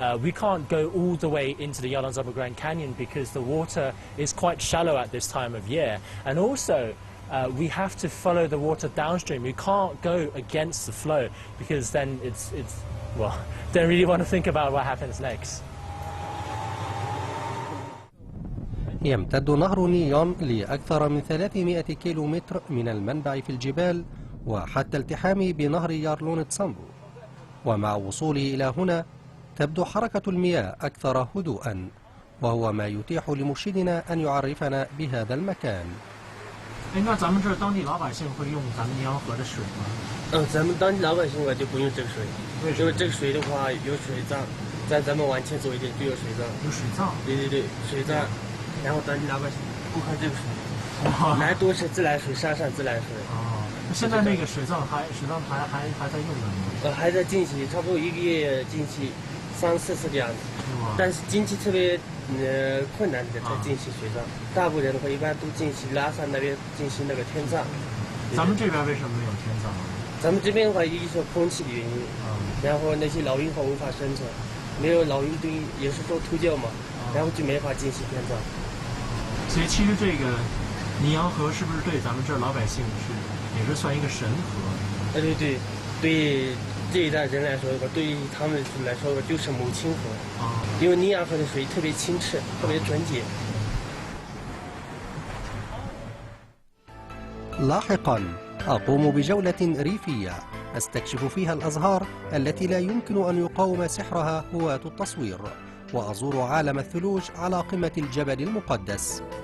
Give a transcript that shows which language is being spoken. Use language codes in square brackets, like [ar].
[en] We can't go all the way into the Yalongzhapa Grand Canyon because the water is quite shallow at this time of year. And also, we have to follow the water downstream. We can't go against the flow because then well, don't really want to think about what happens next. [ar] يمتد نهر نيون لأكثر من 300 كيلومتر من المنبع في الجبال وحتى التحامه بنهر يارلون تسامبو. ومع وصوله إلى هنا تبدو حركة المياه أكثر هدوءا، وهو ما يتيح لمرشدنا أن يعرفنا بهذا المكان. [zh] 那咱们这儿当地老百姓会用咱们尼洋河的水吗？咱们当地老百姓就不用这个水，因为这个水的话有水葬，咱们往前走一点就有水葬。有水葬？对，水葬。然后当地老百姓不喝这个水，来多是自来水，山上自来水。哦，现在那个水葬还在用呢吗？还在进行，差不多1个月进行3、4次的样子。但是经济特别困难的才进行水葬，大部分人的话一般都进行拉萨那边进行那个天葬。咱们这边为什么没有天葬？咱们这边的话，一是空气的原因，然后那些老鹰话无法生存，没有老鹰对也是说秃鹫嘛，然后就没法进行天葬。所以其实这个尼洋河是不是对咱们这儿老百姓也是算一个神河？对这一代人来说，对于他们来说就是母亲河。因为尼洋河的水特别清澈，特别纯洁。 [ar] لاحقا أقوم بجولة ريفية أستكشف فيها الأزهار التي لا يمكن أن يقاوم سحرها هواة التصوير، وأزور عالم الثلوج على قمة الجبل المقدس.